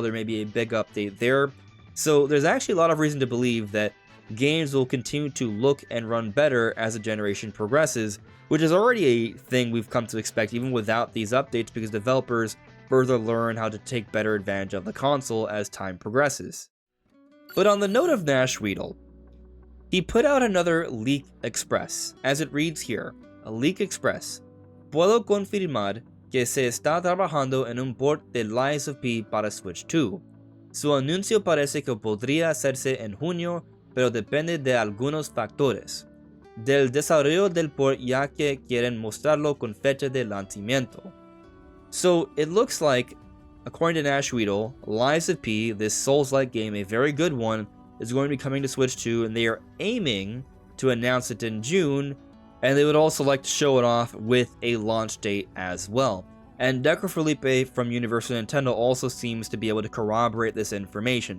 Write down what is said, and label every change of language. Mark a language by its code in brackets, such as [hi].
[en] There may be a big update there. So there's actually a lot of reason to believe that games will continue to look and run better as the generation progresses, which is already a thing we've come to expect even without these updates, because developers further learn how to take better advantage of the console as time progresses. But on the note of Nash Weedle, he put out another leak express, as it reads here, a leak express. [es] Puedo confirmar que se está trabajando en un port de Lies of P para Switch 2. Su anuncio parece que podría hacerse en junio, pero depende de algunos factores del desarrollo del port, ya que quieren mostrarlo con fecha de lanzamiento. [en] So it looks like, according to Nash Weedle, Lies of P, this Souls-like game, a very good one, is going to be coming to Switch 2, and they are aiming to announce it in June, and they would also like to show it off with a launch date as well. And Deco Felipe from Universal Nintendo also seems to be able to corroborate this information.